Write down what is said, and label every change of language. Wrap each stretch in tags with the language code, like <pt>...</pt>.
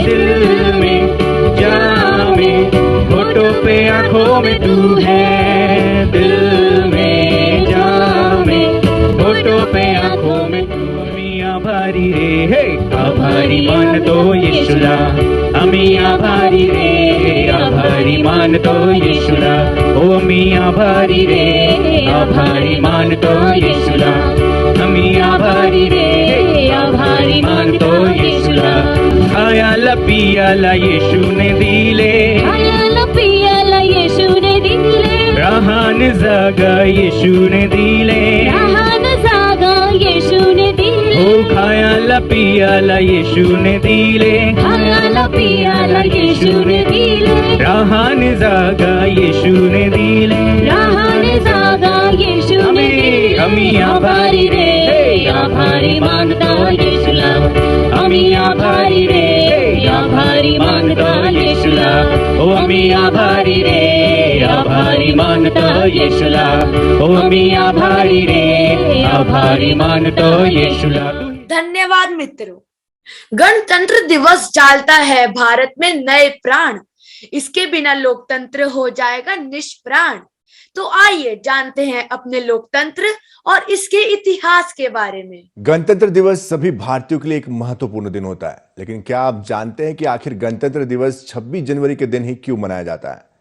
<hi>दिल में जामे, होठों पे आंखों में तू है, दिल में जामे, होठों पे आंखों में तू।</hi> <mr>आभारी रे, आभारी मान तो यीशुला,</mr> <hi>हम</hi> <mr>आम्ही आभारी रे, आभारी मानतो येशूला. हो आम्ही आभारी रे, आभारी मानतो येशूला. आम्ही आभारी रे, आभारी मानतो येशूला. खायाला पियाला येशूने दिले, खायाला पियाला येशूने दिले, राहण जागा येशूने दिले. राहण जागा येशूने दिले, हो खायाला पियाला येशूने दिले, खायाला पियाला येशूने दिले, राहण जागा येशूने दिले. राहण जागा येशूने दिले. आम्ही आभारी रे, आभारी मानतो येशूला. आम्ही आभारी रे, आभारी मानतो येशूला. हो आम्ही आभारी रे, आभारी मानतो येशूला. हो आम्ही आभारी रे, आभारी मानतो येशूला.</mr> <hi>धन्यवाद मित्रों। गणतंत्र दिवस डालता है भारत में नए प्राण, इसके बिना लोकतंत्र हो जाएगा निष्प्राण। तो आइए जानते हैं अपने लोकतंत्र और इसके इतिहास के बारे में। गणतंत्र दिवस सभी भारतीयों के लिए एक महत्वपूर्ण दिन होता है, लेकिन क्या आप जानते हैं कि आखिर गणतंत्र दिवस 26 जनवरी के दिन ही क्यों मनाया जाता है?</hi>